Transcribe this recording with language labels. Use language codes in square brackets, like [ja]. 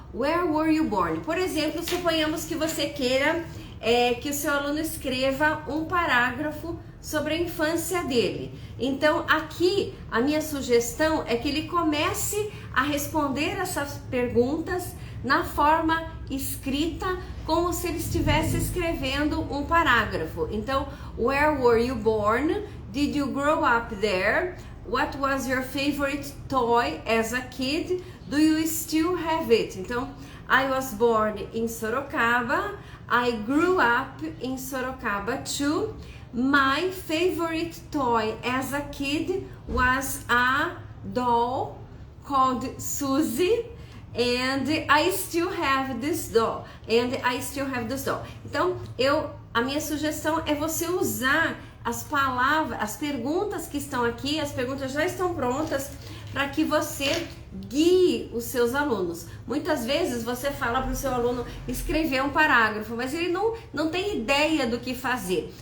[en] Where were you born? [pt] Por exemplo, suponhamos que você queira que o seu aluno escreva um parágrafo sobre a infância dele. Então, aqui, a minha sugestão é que ele comece a responder essas perguntas na forma escrita, como se ele estivesse escrevendo um parágrafo. [en] Então, where were you born? Did you grow up there? What was your favorite toy as a kid? Do you still have it? Então, I was born in Sorocaba. I grew up in Sorocaba too. My favorite toy as a kid was a doll called Suzy, and I still have this doll. [pt] Então, a minha sugestão é você usar as palavras, as perguntas que estão aqui, as perguntas já estão prontas para que você guie os seus alunos. Muitas vezes você fala para o seu aluno escrever um parágrafo, mas ele não tem ideia do que fazer.